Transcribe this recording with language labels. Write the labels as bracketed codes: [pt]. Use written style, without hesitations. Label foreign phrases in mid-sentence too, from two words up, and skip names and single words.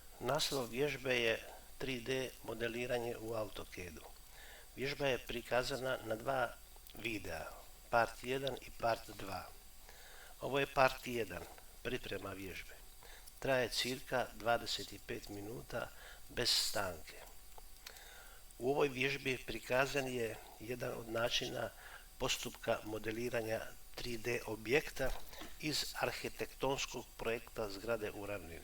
[hr] Naslov vježbe je 3D modeliranje u AutoCAD-u. Vježba je prikazana na dva videa, [en] part 1 i part 2. [hr] Ovo je part 1, priprema vježbe. Traje cirka 25 minuta bez stanke. U ovoj vježbi prikazan je jedan od načina postupka modeliranja 3D objekta iz arhitektonskog projekta zgrade u ravnini.